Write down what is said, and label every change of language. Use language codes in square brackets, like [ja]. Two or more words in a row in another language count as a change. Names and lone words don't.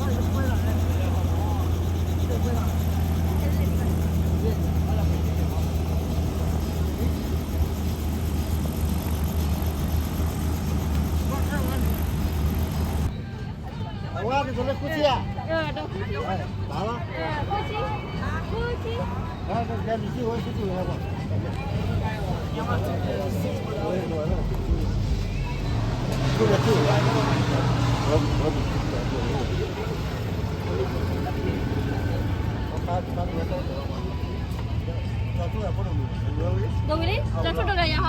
[zh] 我这是夫妻啊？都夫妻。咋了？夫妻。啊，这你结婚是几年吧？ [vi] Đồng ý đi, cho chút đồ này hả?